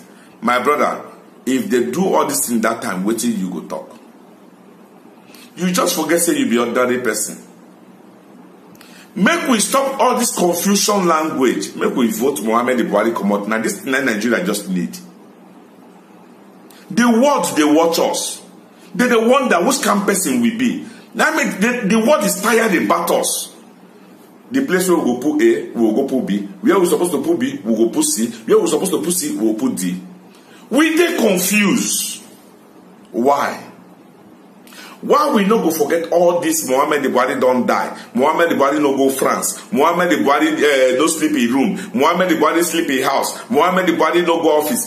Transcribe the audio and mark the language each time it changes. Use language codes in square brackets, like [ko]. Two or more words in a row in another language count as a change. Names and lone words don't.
[pcm] My brother, if they do all this in that time, wait till you go talk. You just forget say you be ordinary person. Make we stop all this confusion language. Make we vote Muhammadu Buhari come out. Now this Nigeria just need. The world they watch us. They wonder which kind of person we be. Now the world is tired about us. The place where we go put A, we will go put B. Where we supposed to put B, we will go put C. Where we supposed to put C, we will put D. We dey confused. Why? Why we no go forget all this? Muhammadu Buhari don't die. Muhammadu Buhari no go France. Muhammadu Buhari no sleep in room. Muhammadu Buhari sleep in house. Muhammadu Buhari no go office.